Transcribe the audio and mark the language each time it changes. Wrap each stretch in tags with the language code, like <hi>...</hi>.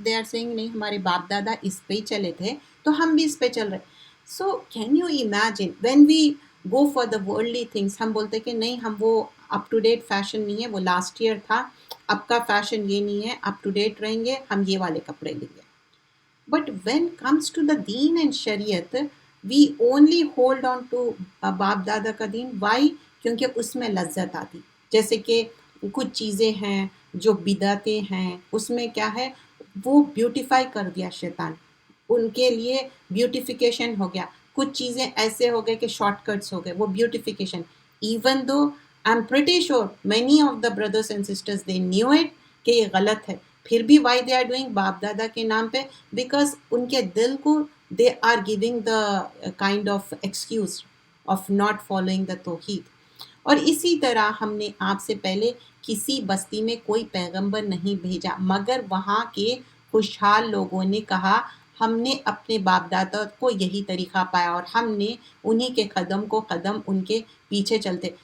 <en>They are saying</en> <ur>نہیں ہمارے باپ دادا اس پہ ہی چلے تھے تو ہم بھی اس پہ چل رہے.</ur> <en>So can you imagine when we go for the worldly things،</en> <ur>ہم بولتے کہ نہیں ہم وہ اپ ٹو ڈیٹ فیشن نہیں ہے، وہ لاسٹ ایئر تھا، اب کا فیشن یہ نہیں ہے، اپ ٹو ڈیٹ رہیں گے، ہم یہ والے کپڑے لیں گے.</ur> <en>But when comes to the deen and شریعت we only hold on to</en> <ur>باپ دادا کا دین.</ur> <en>Why؟</en> <ur>کیونکہ اس میں لذت آتی. جیسے کہ کچھ چیزیں ہیں جو بدعتیں ہیں، اس میں کیا ہے وہ بیوٹیفائی کر دیا شیطان، ان کے لیے بیوٹیفیکیشن ہو گیا. کچھ چیزیں ایسے ہو گئے کہ شارٹ کٹس ہو گئے، وہ beautification.</ur> <en>even though I'm pretty sure many of the brothers and sisters they knew it</en> <ur>کہ یہ غلط ہے، پھر بھی</ur> <en>why they are doing</en> <ur>باپ دادا کے نام پہ؟</ur> <en>because</en> <ur>ان کے دل کو</ur> <en>they are giving the kind of excuse of not following the توحید.</en> <ur>اور اسی طرح ہم نے آپ سے پہلے کسی بستی میں کوئی پیغمبر نہیں بھیجا مگر وہاں کے خوشحال لوگوں نے کہا ہم نے اپنے باپ دادا کو یہی طریقہ پایا اور ہم نے انہی کے قدم کو قدم ان کے پیچھے چلتے.</ur>